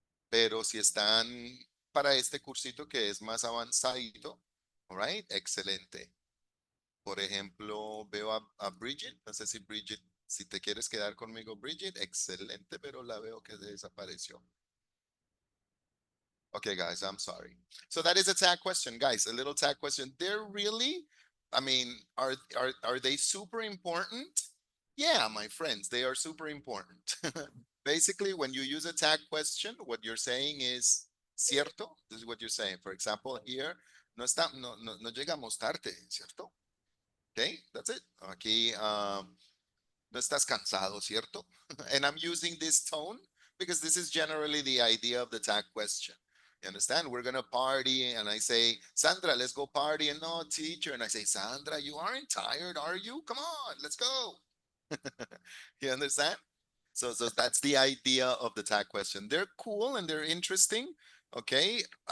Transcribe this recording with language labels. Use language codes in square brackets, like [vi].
[es] Pero si están para este cursito que es más avanzado, [en] all right, [es] excelente. Por ejemplo, veo a Bridget. No sé si Bridget, si te quieres quedar conmigo, Bridget, excelente, pero la veo que desapareció. [en] Okay, guys, I'm sorry. So that is a tag question, guys, a little tag question. They're really, I mean, are they super important? Yeah, my friends, they are super important. Basically, when you use a tag question, what you're saying is cierto. This is what you're saying. For example, here, [es] no llegamos tarde, ¿cierto? [en] Okay, that's it. [es] Aquí, no estás cansado, ¿cierto? [en] And I'm using this tone because this is generally the idea of the tag question. You understand? We're going to party and I say, Sandra, let's go party. And no, teacher. And I say, Sandra, you aren't tired, are you? Come on, let's go. You understand? So that's the idea of the tag question. They're cool and they're interesting, okay?